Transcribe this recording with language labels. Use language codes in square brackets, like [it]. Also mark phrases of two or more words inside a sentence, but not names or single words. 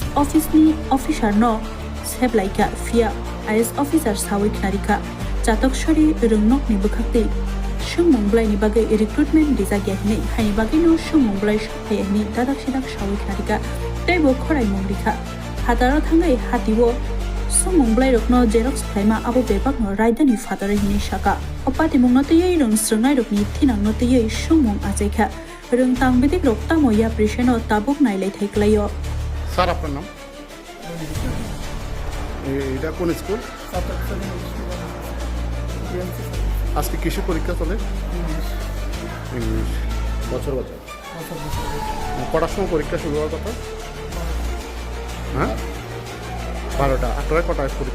[trp] office ni officer no seblaika fia IS officer sawi knarika jatok shori rungnok ni bukhaktei summonglai ni bagai recruitment dizagya hini haini bagai no summonglai shaphe ni dadak sidak sawi knarika teibo khorai mongrika hataro thangai hatiwo summonglai rokno xerox khlaima abo bebak no raidani fatare hini shaka opati mungno tei rongsrungnai rokni thinang no tei summong ajaika rungtang bedik rok tamoya prisheno tabuk nailai thaiklayo [bn] স্যার আপনার নাম এটা কোন স্কুল আজকে কিসের পরীক্ষা চলে ইংলিশ বছর কটার সময় পরীক্ষা শুরু হওয়ার কথা হ্যাঁ 12টা 8টায় কটায় পরীক্ষা